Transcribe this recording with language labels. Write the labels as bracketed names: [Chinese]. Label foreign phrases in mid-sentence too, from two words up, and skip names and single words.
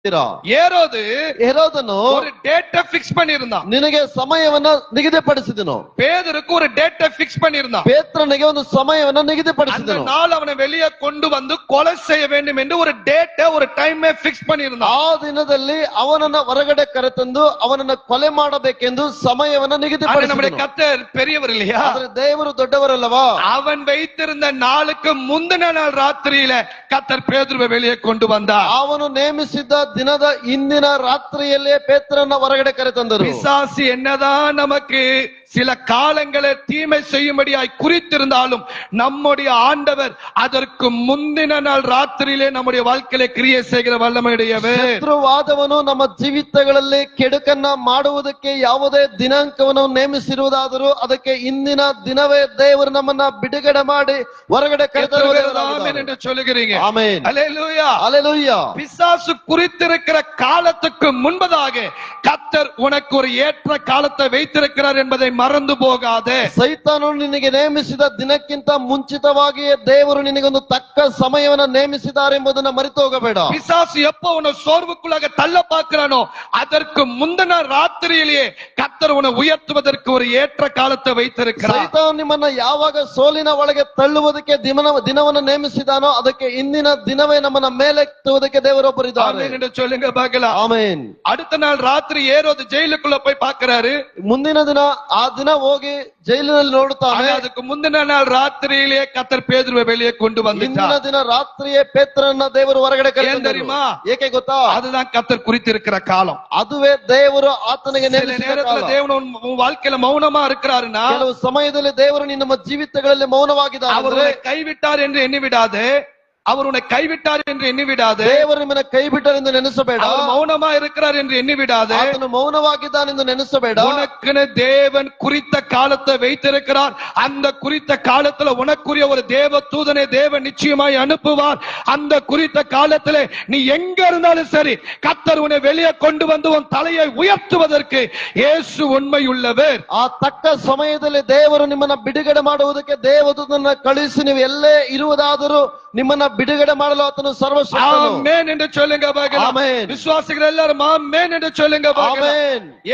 [Kannada] ಹೇರೋದನು [Tamil] ஒரு டேட்டை ஃபிக்ஸ் பண்ணியிருந்தான். [Kannada] ನಿನಗೆ ಸಮಯವನ್ನ ನಿಗದಿಪಡಿಸಿದನು. [Tamil] பேதுருக்கு ஒரு டேட்டை ஃபிக்ஸ் பண்ணியிருந்தான். [Kannada] ಪೇತ್ರನಿಗೆ ಒಂದು ಸಮಯವನ್ನ [Tamil] அந்த [Kannada] ನಿಗದಿಪಡಿಸಿದನು. [Tamil] நாள் அவனை வெளியே கொண்டு வந்து கொலை செய்ய வேண்டும் என்று ஒரு டேட்டை ஒரு டைமே ஃபிக்ஸ் பண்ணியிருந்தான். [Kannada] ಆ ದಿನದಲ್ಲಿ ಅವನನ್ನ ಹೊರಗಡೆ ಕರೆತಂದು ಅವನನ್ನ ಕೊಲೆ ಮಾಡಬೇಕೆಂದು ಸಮಯವನ್ನ [Tamil] நம்முடைய [Kannada] ನಿಗದಿಪಡಿಸಿದನು. [Tamil] கர்த்தர் பெரியவர் இல்லையா? [Kannada] ಆದ್ರೆ ದೇವರು ದೊಡ್ಡವರಲ್ಲವಾ? [Tamil] அவன் வைத்திருந்த நாளுக்கு முந்தின நாள் ராத்திரியில கர்த்தர் பேதுருவை வெளியே கொண்டு வந்தார். [Kannada] ಅವನು ನೇಮಿಸಿದ್ದ ದಿನದ ಇಂದಿನ ರಾತ್ರಿಯಲ್ಲೇ ಪೇತ್ರನ ಹೊರಗಡೆ ಕರೆತಂದರು. [Tamil] பிசாசு என்னதான் நமக்கு சில காலங்களை தீமை செய்யும்படியாய் குறித்திருந்தாலும் நம்முடைய ஆண்டவர் அதற்கு முந்தின நாள் ராத்திரியிலே நம்முடைய வாழ்க்கையில கிரியை செய்கிற வல்லமையுடையவர். [Kannada] ಶತ್ರುವಾದವನು ನಮ್ಮ ಜೀವಿತಗಳಲ್ಲಿ ಕೆಡುಕನ್ನ ಮಾಡುವುದಕ್ಕೆ ಯಾವುದೇ ದಿನಾಂಕವನ್ನು ನೇಮಿಸಿರುವುದಾದರೂ ಅದಕ್ಕೆ ಇಂದಿನ ದಿನವೇ ದೇವರು ನಮ್ಮನ್ನ ಬಿಡುಗಡೆ ಮಾಡಿ ಹೊರಗಡೆ [Tamil] ஆமென் என்று சொல்லுகிறீங்க. [Kannada] ಆಮೆನ್. [Tamil] அல்லேலூயா. அல்லேலூயா. பிசாசு குறித்திருக்கிற காலத்துக்கு முன்பதாக கர்த்தர் உனக்கு ஒரு ஏற்ற காலத்தை வைத்திருக்கிறார் என்பதை மறந்து போகாதே. [Kannada] ಸೈತಾನನು ನಿನಗೆ ನೇಮಿಸಿದ ದಿನಕ್ಕಿಂತ ಮುಂಚಿತವಾಗಿಯೇ ದೇವರು ನಿನಗೊಂದು ತಕ್ಕ ಸಮಯವನ್ನು ನೇಮಿಸಿದ್ದಾರೆ ಎಂಬುದನ್ನು ಮರೆತು ಹೋಗಬೇಡ. [Tamil] பிசாசு எப்போ உன்னை சோர்வுக்குள்ளாக தள்ள பார்க்கிறானோ அதற்கு முந்தின ராத்திரியிலேயே கர்த்தர் உன்னை உயர்த்துவதற்கு ஒரு ஏற்ற காலத்தை வைத்திருக்கிறார். [Kannada] ಸೈತಾನನು ನಿಮ್ಮನ್ನ ಯಾವಾಗ ಸೋಲಿನ ಒಳಗೆ ತಳ್ಳುವುದಕ್ಕೆ ದಿನವನ್ನು ನೇಮಿಸಿದಾನೋ ಅದಕ್ಕೆ ಇಂದಿನ ದಿನವೇ ನಮ್ಮನ್ನ ಮೇಲೆತ್ತುವುದಕ್ಕೆ ದೇವರೊಬ್ಬರಿದ್ದಾರೆ. ಆಮೆನ್ ಎಂದು [Tamil] சொல்லுங்க பார்க்கலாம். [Kannada] ಆಮೆನ್. [Tamil] அடுத்த நாள் ராத்திரி ஏரோது ஜெயிலுக்குள்ள போய் பார்க்கிறாரு. [Kannada] ಮುಂದಿನ ದಿನ ಆ ದಿನ ಹೋಗಿ ಜೈಲಿನಲ್ಲಿ ನೋಡುತ್ತಾನೆ. [Tamil] அதுக்கு முந்தின நாள் ராத்திரியிலே கர்த்தர் பேதுருவை வெளியே கொண்டு [Kannada] ಇಂದಿನ [Tamil] வந்துட்டார். [Kannada] ದಿನ ರಾತ್ರಿಯೇ ಪೇತ್ರನನ್ನ ದೇವರು ಹೊರಗಡೆ [Tamil] ஏன் தெரியுமா? [Kannada] ಏಕೆ ಗೊತ್ತಾ? [Tamil] அதுதான் கர்த்தர் குறித்திருக்கிற காலம். [Kannada] ಅದುವೇ ದೇವರು ಆತನಿಗೆ [Tamil] சில [Kannada] ನೇಮಿಸಿದ [Tamil] நேரத்துல [Kannada] ಕಾಲ. [Tamil] தேவன் உன் வாழ்க்கையில மௌனமா இருக்கிறாருன்னா [Kannada] ಕೆಲವು ಸಮಯದಲ್ಲಿ ದೇವರು ನಿಮ್ಮ ಜೀವಿತಗಳಲ್ಲಿ ಮೌನವಾಗಿದ್ದಾರೆ [Tamil] அவர் [Kannada] ಅಂದ್ರೆ [Tamil] உன்னை கைவிட்டார் என்று எண்ணி விடாதே. அவர் உன்னை கைவிட்டார் என்று எண்ணி விடாதே. [Kannada] ದೇವರು ನಿಮ್ಮನ್ನ ಕೈ ಬಿಟ್ಟರೆಂದು ನೆನೆಸಬೇಡ. [Tamil] அவர் மௌனமா இருக்கிறார் என்று எண்ணி விடாதே. [Kannada] ಆತನು ಮೌನವಾಗಿದ್ದಾನೆಂದು ನೆನೆಸಬೇಡ. [Tamil] உனக்குன்னு தேவன் குறித்த காலத்தை வைத்திருக்கிறார். அந்த குறித்த காலத்துல உனக்குரிய ஒரு தேவ தூதனை தேவன் நிச்சயமாய் அனுப்புவார். அந்த குறித்த காலத்திலே நீ எங்க இருந்தாலும் சரி கர்த்தர் உன்னை வெளியே கொண்டு வந்து உன் தலையை உயர்த்துவதற்கு இயேசு உண்மை உள்ளவர். [Kannada] ಆ ತಕ್ಕ ಸಮಯದಲ್ಲಿ ದೇವರು ನಿಮ್ಮನ್ನ ಬಿಡುಗಡೆ ಮಾಡುವುದಕ್ಕೆ ದೇವದೂತನನ್ನ ಕಳುಹಿಸಿ ನೀವು ಎಲ್ಲೇ ಇರುವುದಾದರೂ ನಿಮ್ಮನ್ನ ಬಿಡುಗಡೆ ಮಾಡಲು ಆತನು ಸರ್ವಶಕ್ತನು. [Tamil] ஆமென் என்று சொல்லுங்க பார்க்கலாம். ஆமென். விசுவாசிகள் எல்லாரும் ஆமென் என்று சொல்லுங்க பார்க்கலாம். [Kannada] ಆಮೆನ್.